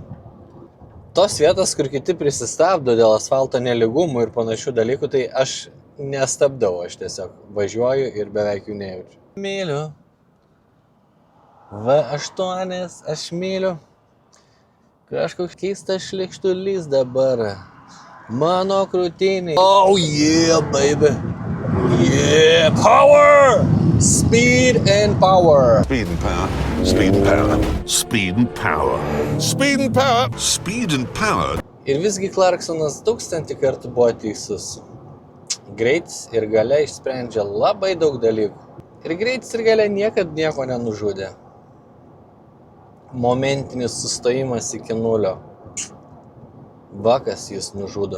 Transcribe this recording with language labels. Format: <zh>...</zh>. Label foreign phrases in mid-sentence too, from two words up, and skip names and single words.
<lt>Tos vietos, kur kiti prisistabdo dėl asfalto nelygumų ir panašių dalykų, tai aš nestabdau, aš tiesiog važiuoju ir beveik jų nejaučiu. Myliu. V8 aš myliu. Kažkoks keistas šlikštulys dabar. Mano krūtiniai.</lt> <en>Oh yeah, baby. Yeah, power! Speed and power. Speed and power. Speed and power. Speed and power. Speed and power. Speed and power.</en> <lt>Ir visgi Clarksonas 1000 kartų buvo teisus. Greitis ir galia išsprendžia labai daug dalykų. Ir greitis ir galia niekad nieko nenužudė. Momentinis sustojimas iki 0. Vakas jis nužudo.</lt>